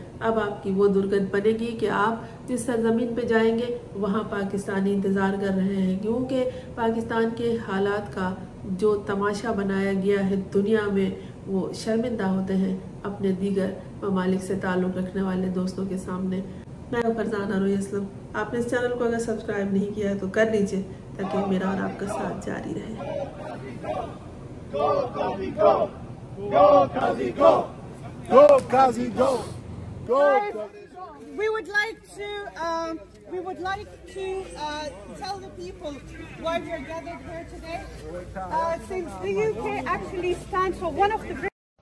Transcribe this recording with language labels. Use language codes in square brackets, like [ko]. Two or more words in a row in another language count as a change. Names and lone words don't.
[ur] اب آپ کی وہ درگت بنے گی کہ آپ جس سرزمین پہ جائیں گے وہاں پاکستانی انتظار کر رہے ہیں، کیونکہ پاکستان کے حالات کا جو تماشا بنایا گیا ہے دنیا میں، وہ شرمندہ ہوتے ہیں اپنے دیگر ممالک سے تعلق رکھنے والے دوستوں کے سامنے. میں فرزانہ روی اسلم. آپ نے اس چینل کو اگر سبسکرائب نہیں کیا ہے تو کر لیجئے تاکہ میرا اور آپ کا ساتھ جاری رہے. [en] Go, Qazi, go! Go, Qazi, go! Go, Qazi, go! Go, Qazi, go! We would like to tell the people why we are gathered here today. Since the UK actually stands for one of the